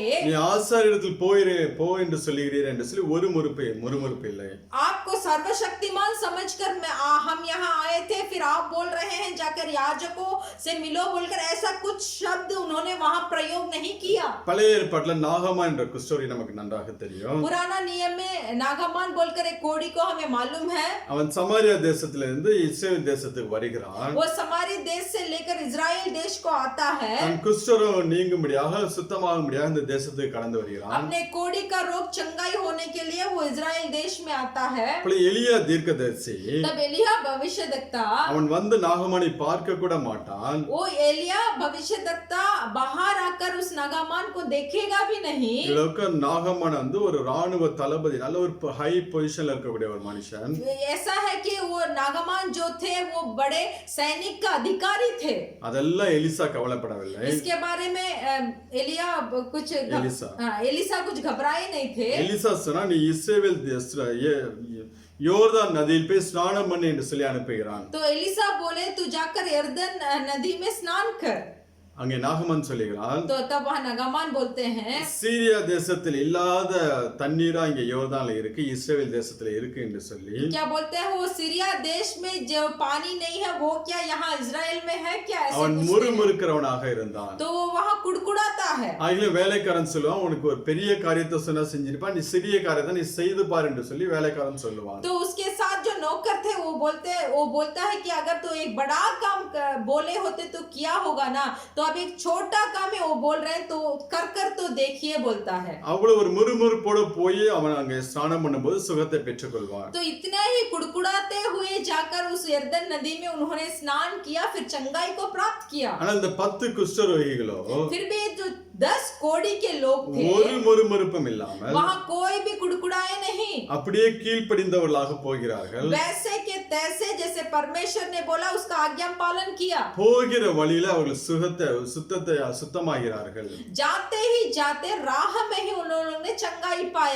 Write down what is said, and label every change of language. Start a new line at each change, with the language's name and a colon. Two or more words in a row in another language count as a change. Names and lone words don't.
Tamil: நீ ஆசாரியரிடத்தில் போ என்று சொல்லுகிறீர் என்று சொல்லி ஒரு முறுமுறுப்பு இல்லை.
Hindi: आपको सर्वशक्तिमान समझकर हम यहाँ आए थे, फिर आप बोल रहे हैं जाकर याजकों से मिलो बोलकर, ऐसा कुछ शब्द उन्होंने वहां प्रयोग नहीं किया।
Tamil: பழைய ஏற்பாட்டில் நாகமான் என்ற குஷ்டரோகி நமக்கு நன்றாக தெரியும்.
Hindi: पुराना नियम में नागमान बोलकर एक कोढ़ी को हमें मालूम है।
Tamil: அவன் சமாரியா தேசத்திலிருந்து இஸ்ரேல் தேசத்துக்கு வருகிறான்.
Hindi: वो समारी देश से लेकर इजराइल देश को आता है।
Tamil: அவன் குஷ்டரோகம் நீங்கும்படியாக சுத்தமாகும்படியாக இந்த தேசத்துக்கு கடந்து வருகிறான்.
Hindi: अपने कोढ़ी का रोग चंगाई होने के लिए वो इजराइल देश में आता है।
Tamil: அப்படி எலியா தீர்க்கதரிசி
Hindi: तब एलिया भविष्यद्वक्ता,
Tamil: அவன் வந்து நாகமானை பார்க்க கூட மாட்டான்.
Hindi: वो एलिया भविष्यद्वक्ता बाहर आकर उस नागामान को देखेगा भी नहीं।
Tamil: இலக்க நாகமான் வந்து ஒரு ராணுவ தளபதி, நல்ல ஒரு
English: high position
Tamil: இருக்கக்கூடிய ஒரு மனுஷன்.
Hindi: ऐसा है कि वो नागामान जो थे वो बड़े सैनिक का अधिकारी थे।
Tamil: அதெல்லாம் எலிசா கவலைப்படவில்லை.
Hindi: इसके बारे में एलिसा कुछ घबराए नहीं थे।
Tamil: எலிசா சொன்னா நீ இஸ்ரவேல் யோர்தான் நதியில் போய் ஸ்நானம் பண்ணு என்று சொல்லி அனுப்புகிறான்.
Hindi: तो एलिसा बोले तू जाकर यरदन नदी में स्नान कर।
Tamil: அங்கே நாகமான் சொல்லுகிறான்,
Hindi: तो तब वहां नागामान बोलते हैं,
Tamil: சீரியா தேசத்தில் இல்லாத தண்ணீரா இங்க யோர்தான்ல இருக்கு, இஸ்ரவேல் தேசத்துல இருக்கு என்று சொல்லி.
Hindi: क्या बोलते हैं वो सीरिया देश में जो पानी नहीं है वो क्या यहाँ इजराइल में है क्या? ऐसे
Tamil: அவன் முறுமுறுக்கிறவனாக இருந்தான்.
Hindi: तो वो वहां कुड़कुड़ाता है।
Tamil: ஆகிய வேலைக்காரன் சொல்லுவான், உனக்கு ஒரு பெரிய காரியத்தை சொன்னா செஞ்சிருப்பா, நீ சிறிய காரியத்தை நீ செய்து பார் என்று சொல்லி வேலைக்காரன் சொல்லுவான்.
Hindi: तो उसके साथ जो नौकर थे वो बोलता है कि अगर तू एक बड़ा काम बोले होते तो किया होगा ना, तो अब एक छोटा काम है वो बोल रहे हैं तो कर तो देखिए बोलता है।
Tamil: அவ்வளவு ஒரு முறுமுறுப்போடு போய் அவன் அங்கே ஸ்நானம் பண்ணும்போது சுகத்தை பெற்றுக்கொள்வான்.
Hindi: तो इतना ही कुड़कुड़ाते हुए जाकर उस यरदन नदी में उन्होंने स्नान किया, फिर चंगाई को प्राप्त किया।
Tamil: ஆனா இந்த 10 குஷ்டரோகிகளோ
Hindi: फिर भी जो 10 कोढ़ी के लोग थे
Tamil: ஒரு முறுமுறுப்பும் இல்லாமல்
Hindi: वहां कोई भी कुड़कुड़ाए नहीं,
Tamil: அப்படியே கீழ்ப்படிந்தவர்களாக போகிறார்கள்.
Hindi: वैसे के तैसे जैसे परमेश्वर ने बोला उसका आज्ञा पालन किया।
Tamil: போகிற வழியில அவர்கள் சுத்தமாகிறார்கள்.
Hindi: जाते ही जाते राह में ही उन्होंने चंगाई पाया।